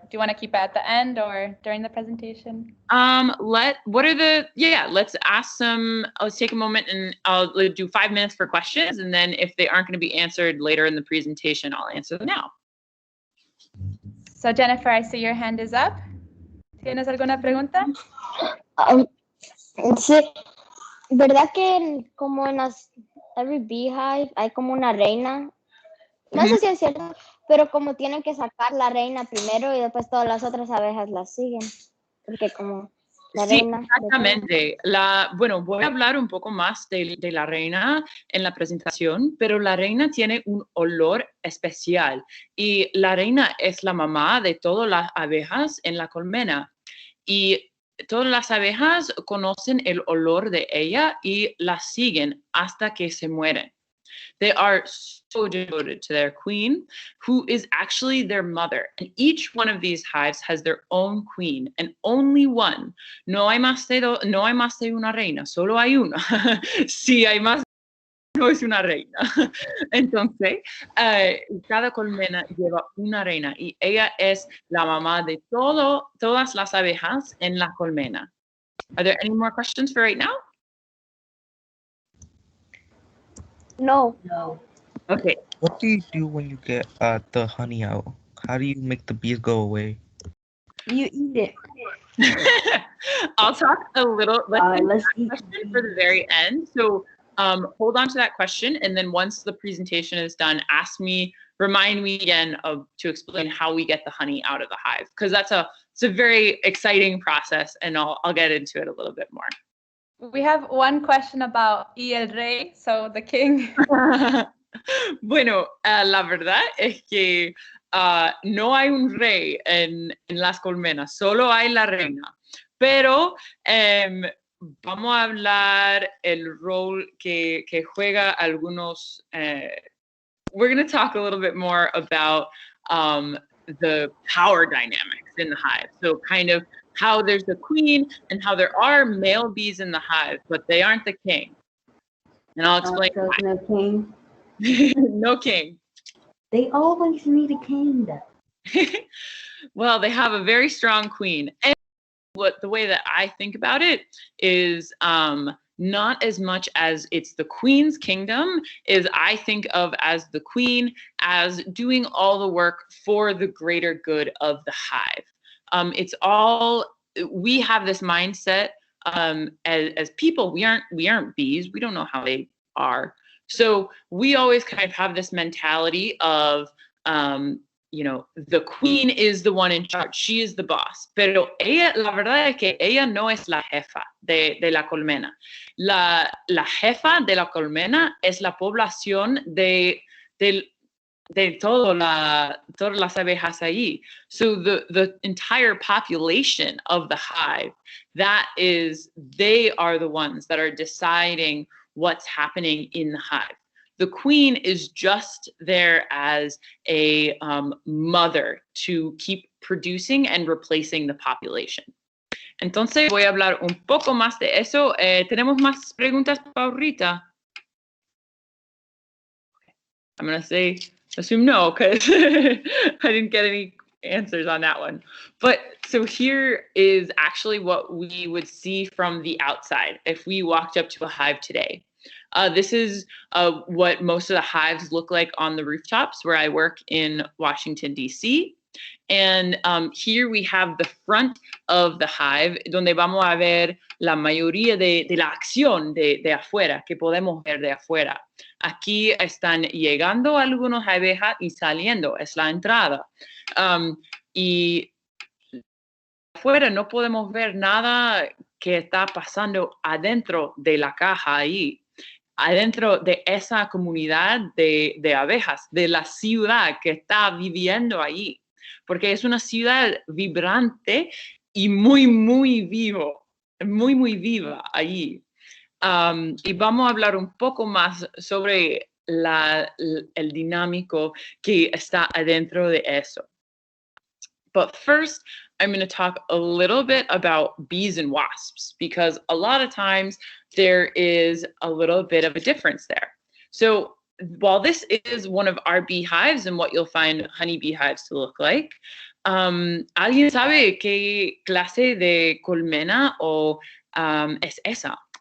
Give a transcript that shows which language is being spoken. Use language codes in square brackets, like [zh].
[en] Do you want to keep it at the end or during the presentation? Let's ask some, let's take a moment and I'll do 5 minutes for questions. And then if they aren't going to be answered later in the presentation, I'll answer them now. So Jennifer, I see your hand is up. [es] ¿Tienes alguna pregunta? Sí, ¿verdad que como en [en] every beehive [es] hay como una reina? No sé si es cierto, pero como tienen que sacar la reina primero y después todas las otras abejas la siguen, porque como la Sí, reina. exactamente. Bueno, voy a hablar un poco más de la reina en la presentación, pero la reina tiene un olor especial y la reina es la mamá de todas las abejas en la colmena y todas las abejas conocen el olor de ella y la siguen hasta que se mueren. [en] They are so devoted to their queen, who is actually their mother. And each one of these hives has their own queen, and only one. [es] No hay más de una reina, solo hay una. Si hay más, no es una reina. Entonces, cada colmena lleva una reina y ella es la mamá de todas las abejas en la colmena. [en] Are there any more questions for right now? No. Okay. What do you do when you get the honey out? How do you make the bees go away? You eat it. I'll talk a little. Let's eat. Question for the very end. So hold on to that question, and then once the presentation is done, remind me again to explain how we get the honey out of the hive, because it's a very exciting process, and I'll get into it a little bit more. We have one question about [es] y el rey, [en] so the king. [es] Bueno, la verdad es que no hay un rey en las colmenas, solo hay la reina. Pero vamos a hablar el rol que juega algunos. [en] We're going to talk a little bit more about the power dynamics in the hive. So kind of how there's the queen and how there are male bees in the hive, but they aren't the king. And I'll explain So why. no king. No king. They always need a king, though. Well, they have a very strong queen. And the way that I think about it is not as much as it's the queen's kingdom, is I think of as the queen as doing all the work for the greater good of the hive. We have this mindset as people. We aren't bees. We don't know how they are. So we always kind of have this mentality of the queen is the one in charge. She is the boss. [es] Pero ella, la verdad es que ella no es la jefa de la colmena. La jefa de la colmena es la población de todas las abejas ahí. [en] So the entire population of the hive, they are the ones that are deciding what's happening in the hive. The queen is just there as a mother to keep producing and replacing the population. [es] Entonces voy a hablar un poco más de eso. ¿Tenemos más preguntas para ahorita? [en] I'm going to assume no, because I didn't get any answers on that one. But so here is actually what we would see from the outside if we walked up to a hive today. This is what most of the hives look like on the rooftops where I work in Washington, D.C. And here we have the front of the hive, [es] donde vamos a ver la mayoría de la acción de afuera, que podemos ver de afuera. Aquí están llegando algunos abejas y saliendo, es la entrada. Y afuera no podemos ver nada que está pasando adentro de la caja ahí, adentro de esa comunidad de abejas, de la ciudad que está viviendo ahí, porque es una ciudad vibrante y muy, muy viva ahí. Y vamos a hablar un poco más sobre el dinámico que está adentro de eso. [en] But first, I'm going to talk a little bit about bees and wasps, because a lot of times there is a little bit of a difference there. So while this is one of our beehives and what you'll find honeybee hives to look like, [es] ¿alguien sabe qué clase de colmena es esa?